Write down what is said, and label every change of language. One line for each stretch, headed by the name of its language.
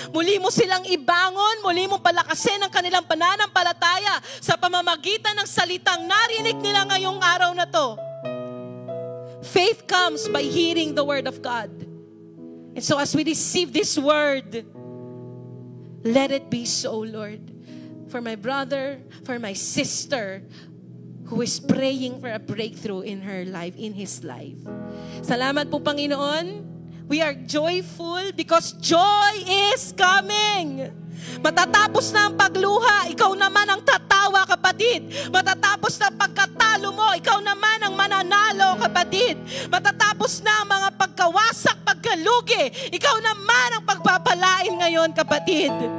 Filipino: Muli mo silang ibangon, muli mo palakasin ang kanilang pananampalataya sa pamamagitan ng salitang narinig nila ngayong araw na to.
English: Faith comes by hearing the word of God. And so as we receive this word, let it be so, Lord. For my brother, for my sister, who is praying for a breakthrough in her life, in his life.
Filipino: Salamat po,
English: Panginoon. We are joyful because joy is coming.
Filipino: Matatapos na ang pagluha, ikaw naman ang tatawa, kapatid. Matatapos na ang pagkatalo mo, ikaw naman ang mananalo, kapatid. Matatapos na ang mga pagkawasak, pagkalugi, ikaw naman ang pagpapalain ngayon, kapatid.